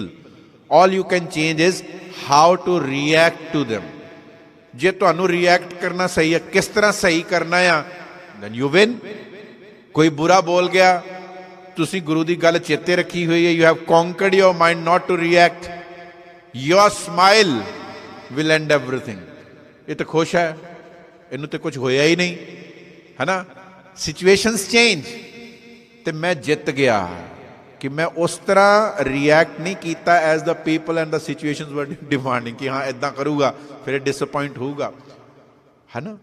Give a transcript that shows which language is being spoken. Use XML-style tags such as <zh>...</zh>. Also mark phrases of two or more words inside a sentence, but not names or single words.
<en>All you can change is how to react to them.</en> <pa>ਜੇ ਤੁਹਾਨੂੰ ਰਿਐਕਟ ਕਰਨਾ ਸਹੀ ਹੈ, ਕਿਸ ਤਰ੍ਹਾਂ ਸਹੀ ਕਰਨਾ ਆ,</pa> <en>then you win.</en> <pa>ਕੋਈ ਬੁਰਾ ਬੋਲ ਗਿਆ, ਤੁਸੀਂ ਗੁਰੂ ਦੀ ਗੱਲ ਚੇਤੇ ਰੱਖੀ ਹੋਈ ਹੈ,</pa> <en>you have conquered your mind not to react. Your smile will end everything.</en> <pa>ਇਹ ਤਾਂ ਖੁਸ਼ ਹੈ, ਇਹਨੂੰ ਤਾਂ ਕੁਝ ਹੋਇਆ ਹੀ ਨਹੀਂ, ਹੈ ਨਾ.</pa> <en>Situations change,</en> <pa>ਤੇ ਮੈਂ ਜਿੱਤ ਗਿਆ ਕਿ ਮੈਂ ਉਸ ਤਰ੍ਹਾਂ ਰਿਐਕਟ ਨਹੀਂ ਕੀਤਾ</pa> <en>as the people and the situations were demanding</en> <pa>ਕਿ ਹਾਂ ਇੱਦਾਂ ਕਰੂਗਾ ਫਿਰ ਇਹ ਡਿਸਅਪੋਇੰਟ ਹੋਊਗਾ, ਹੈ ਨਾ.</pa>